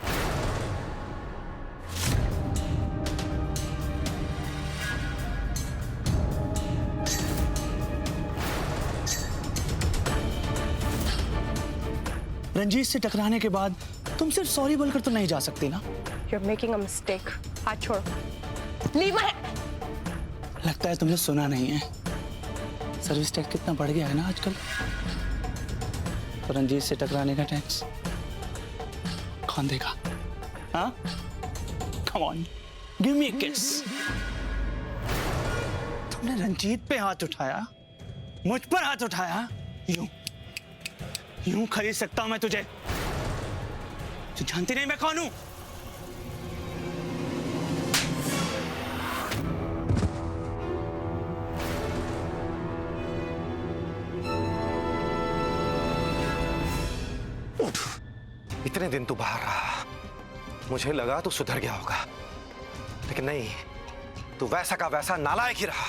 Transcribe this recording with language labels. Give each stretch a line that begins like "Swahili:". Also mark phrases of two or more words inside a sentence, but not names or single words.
Hindi: रंजीत से टकराने के बाद तुम सिर्फ सॉरी बोलकर तो नहीं जा सकती ना।
English: You're making a mistake.
Hindi: हाथ छोड़ो।
English: Leave my hand.
Hindi: लगता है तुमने सुना नहीं है।
English: service tax
Hindi: कितना बढ़ गया है ना आजकल। तो रंजीत से टकराने का टैक्स कौन देगा? हाँ?
English: Come on, give me a kiss.
Hindi: तुमने रंजीत पे हाथ उठाया, मुझ पर हाथ उठाया, यूं खरीद सकता हूं मैं तुझे। तू जानती नहीं मैं कौन हूं? इतने दिन तू बाहर रहा, मुझे लगा तू सुधर गया होगा, लेकिन नहीं, तू वैसा का वैसा नालायक ही रहा।